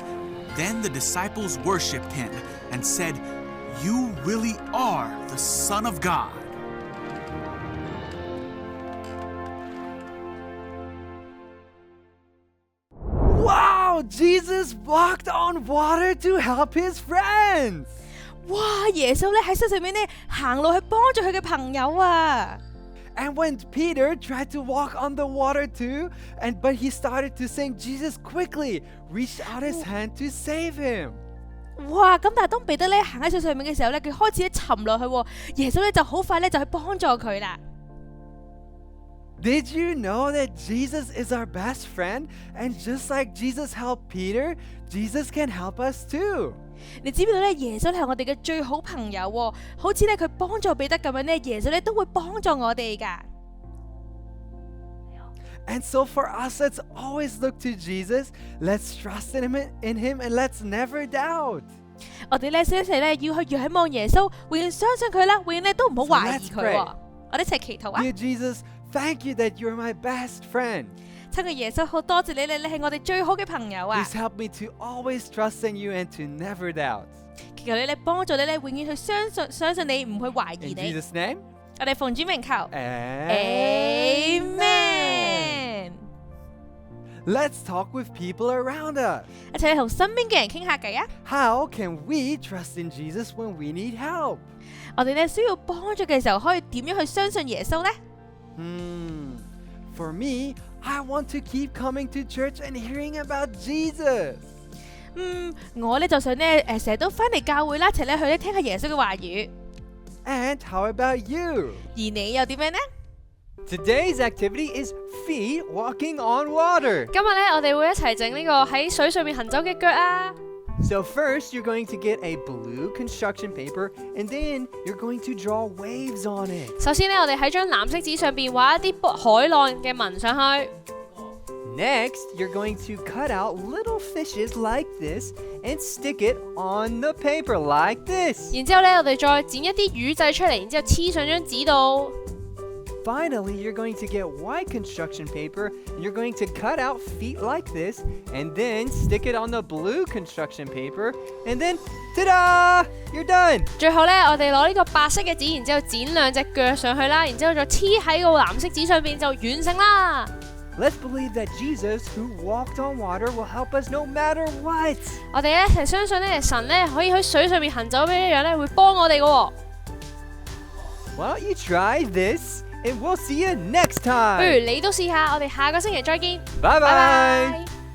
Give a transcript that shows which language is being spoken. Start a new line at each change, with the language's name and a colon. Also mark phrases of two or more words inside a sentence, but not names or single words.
English: Then the disciples worshipped him and said, "You really are the Son of God." Wow, Jesus walked on water to help his friends. 哇！
Cantonese: 耶穌咧喺山上面咧行路去幫助佢嘅朋友啊！
English: And when Peter tried to walk on the water too, but he started to sink, Jesus quickly reached out his hand to save him. 哇！
Cantonese: 咁但係當彼得咧行喺水上面嘅時候咧，佢開始咧沉落去喎，耶穌咧就好快咧就去幫助佢啦。
English: Did you know that Jesus is our best friend? And just like Jesus helped Peter, Jesus can help us too.
Cantonese: 你知唔知道咧？耶穌係我哋嘅最好朋友喎，好似咧佢幫助彼得咁樣咧，耶穌咧都會幫助我哋噶。
English: And so for us, let's always look to Jesus. Let's trust in him and let's never doubt.
Cantonese: 我哋咧一齊咧要去仰望耶穌，永遠相信佢啦，永遠咧都唔好懷疑
English: So let's
Cantonese: 佢
English: pray.
Cantonese: 喎。我哋一齊祈禱啊！
English: Dear Jesus, thank you that you're my best friend.
Cantonese: 親愛耶穌，好多謝你，你係我哋最好嘅朋友啊！
English: Please help me to always trust in you and to never doubt.
Cantonese: 祈求你咧幫助你咧，永遠去相信你，唔去懷疑
English: In
Cantonese: 你。
English: Jesus' name,
Cantonese: 我哋奉主名求
English: Amen. Let's talk with people around us.
Cantonese: 一齊同身邊嘅人傾下偈啊！
English: How can we trust in Jesus when we need help?
Cantonese: 我哋咧需要幫助嘅時候，可以點樣去相信耶穌呢？
English: For me, I want to keep coming to church and hearing about Jesus.
Cantonese: 我咧就想咧成日都翻嚟教會啦，一齊咧去咧聽下耶穌嘅話語。
English: And how about you?
Cantonese: 而你又點樣呢？
English: Today's activity is feet walking on water.
Cantonese: 今日咧，我哋會一齊整呢個喺水上面行走嘅腳啊！
English: So first, you're going to get a blue construction paper, and then you're going to draw waves on it.
Cantonese: 首先咧，我哋喺張藍色紙上邊畫一啲海浪嘅紋上去。
English: Next, you're going to cut out little fishes like this and stick it on the paper like this.
Cantonese: 然之後咧，我哋再剪一啲魚仔出嚟，然之後黐上張紙度。
English: Finally, you're going to get white construction paper, and you're going to cut out feet like this, and then stick it on the blue construction paper, and then, ta-da! You're done!
Cantonese: 最後咧，我哋攞呢個白色嘅紙，然之後剪兩隻腳上去啦，然之後再黐喺個藍色紙上邊就完成啦。
English: Let's believe that Jesus, who walked on water, will help us no matter what.
Cantonese: 我哋一齊相信咧，神咧可以喺水上面行走嘅一樣咧，會幫我哋嘅喎。
English: Why don't you try this, and we'll see you next
Cantonese: 不如
English: time.
Cantonese: 你都試下，我哋下個星期再見。
English: Bye-bye.
Cantonese: 拜拜。